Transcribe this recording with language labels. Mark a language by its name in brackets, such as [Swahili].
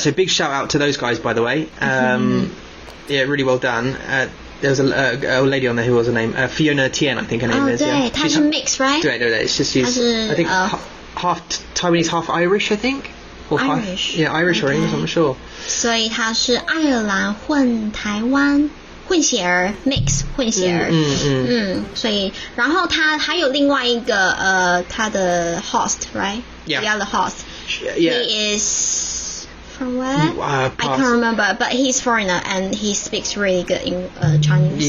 [English] So big shout out to those guys, by the way. Yeah, really well done. There was a lady on there. Who was her name? Fiona Tian, I think her name is. [Chinese] 对， [English] Yeah. [Chinese] 她是 mix, right? [English] 对 It's just she's I think half Taiwanese, half Irish, I think. or Irish. Yeah, Irish or English, I'm not sure. [Chinese] 所以他是爱尔兰混台湾混血儿 mix 混血儿，所以然后他还有另外一个他的 host right [English] yeah the other host yeah he is from where I pass. can't remember but he's foreigner and he speaks really good in Chinese.